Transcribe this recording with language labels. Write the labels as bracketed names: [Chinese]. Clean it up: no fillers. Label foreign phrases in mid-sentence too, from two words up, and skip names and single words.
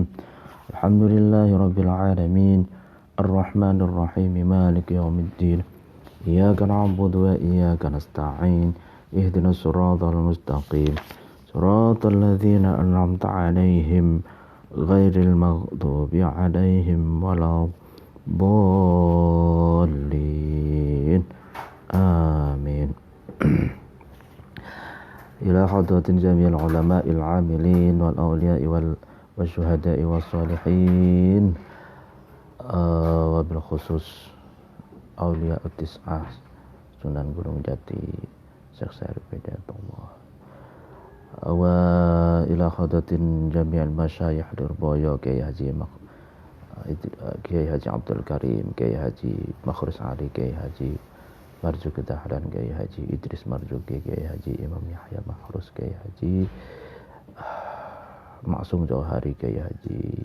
[Arabic] الحمد لله رب العالمين. الرحمن الرحيم مالك يوم الدين إياك نعبد وإياك نستعين اهدنا الصراط المستقيم صراط الذين أنعمت عليهم غير المغضوب عليهم ولا الضالين آمين. إلى حضرة جميع العلماء العاملين والأولياء والشهداء والصالحين وبالخصوص أولياء التسعة Sunan Gunung Jati Syekh Syarif Hidayatullah وإلى حضرة جميع المشايخ Lirboyo Kiai Haji Abdul Karim, Kiai Haji Makhrus Ali, Kiai Haji Marzuki Dahlan, Kiai Haji Idris Marzuki, Kiai Haji Imam Yahya Makhrus, Kiai Haji Maksum Jauhari, Kiai Haji